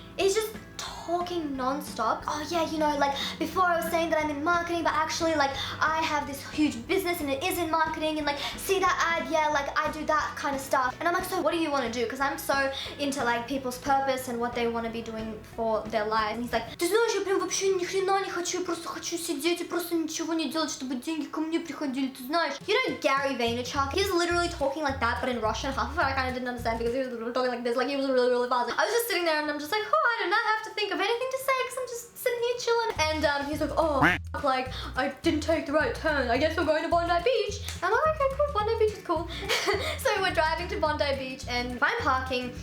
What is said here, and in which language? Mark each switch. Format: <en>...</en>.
<en>He's just talking non-stop. Oh yeah, you know, like before I was saying that I'm in marketing, but actually like I have this huge business and it is in marketing, and like see that ad, yeah, like I do that kind of stuff. And I'm like, so what do you want to do? Because I'm so into like people's purpose and what they want to be doing for their lives. And he's like,</en> <ru>ты знаешь, я прям вообще ни хрена не хочу, я просто хочу сидеть и просто ничего не делать, чтобы деньги ко мне приходили, ты знаешь.</ru> <en>You know Gary Vaynerchuk? He's literally talking like that, but in Russian. Half of it I kind of didn't understand because he was talking like this, like he was really, really fast. I was just sitting there and I'm just like, oh, I do not have to think of anything to say because I'm just sitting here chilling. And he's like, oh, like I didn't take the right turn. I guess we're going to Bondi Beach. I'm like, okay, cool. Bondi Beach is cool. So we're driving to Bondi Beach and I'm parking.</en>